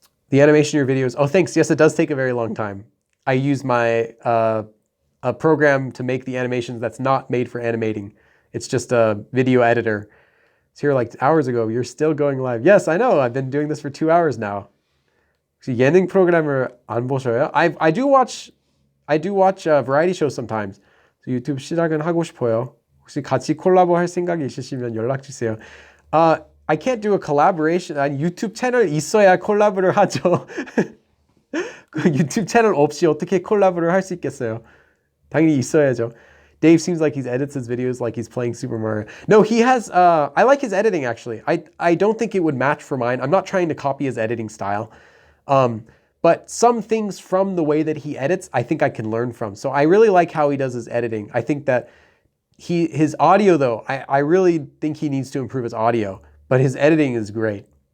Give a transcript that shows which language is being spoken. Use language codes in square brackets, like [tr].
[en] The animation in your videos, oh thanks, yes it does take a very long time. I use my a program to make the animations that's not made for animating. It's just a video editor. It's here like hours ago, you're still going live. Yes, I know, I've been doing this for 2 hours now. [ko] 혹시 예능 프로그램을 안 보셔요? [en] I do watch variety shows sometimes. [ko] 유튜브 시작은 하고 싶어요. 혹시 같이 콜라보 할 생각이 있으시면 연락 주세요. [en] I can't do a collaboration. [ko] 유튜브 채널 있어야 콜라보를 하죠. 유튜브 채널 없이 어떻게 콜라보를 할 수 있겠어요? 당연히 있어야죠. [en] Dave seems like he edits his videos like he's playing Super Mario. No, he has, I like his editing actually. I don't think it would match for mine. I'm not trying to copy his editing style. But some things from the way that he edits, I think I can learn from. So I really like how he does his editing. I think that his audio though, I really think he needs to improve his audio, but his editing is great.